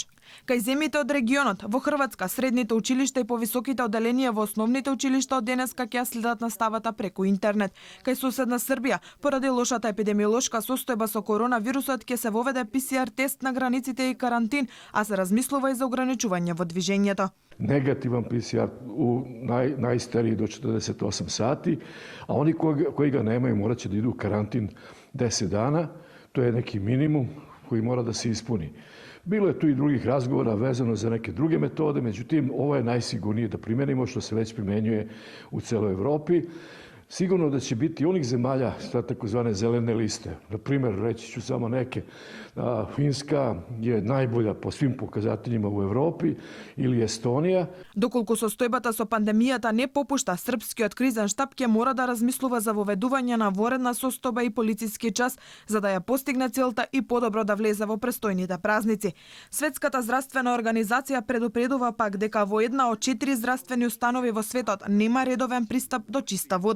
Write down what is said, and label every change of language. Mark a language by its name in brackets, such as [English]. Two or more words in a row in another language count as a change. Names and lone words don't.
[Macedonian] Кај земјите од регионот, во Хрватска, средните училишта и повисоките одделенија во основните училишта од денеска ќе следат наставата преку интернет. Кај соседна Србија, поради лошата епидемиолошка состојба со коронавирусот ќе се воведе ПСР тест на границите и карантин, а се размислува и за ограничување во движењето. [Serbian] Negativan PCR u najstariji do 48 sati, a oni koji ga nemaju morat će da idu u karantin 10 dana. To je neki minimum koji mora da se ispuni. Bilo je tu i drugih razgovora vezano za neke druge metode, međutim, ovo je najsigurnije da primenimo, što se već primenjuje u celoj Evropi. Sigurno da će biti onih zemalja sa takozvane zelene liste. Na primjer, reći ću samo neke. Finska je najbolja po svim pokazateljima u Evropi ili Estonija. [Macedonian] Доколку состојбата со пандемијата не попушта, српскиот кризен штаб ќе мора да размислува за воведување на воредна состојба и полициски час за да ја постигне целта и подобро да влезе во престојните празници. Светската здравствена организација предупредува пак дека во една од 4 здравствени установи во светот нема редовен пристап до чиста вода.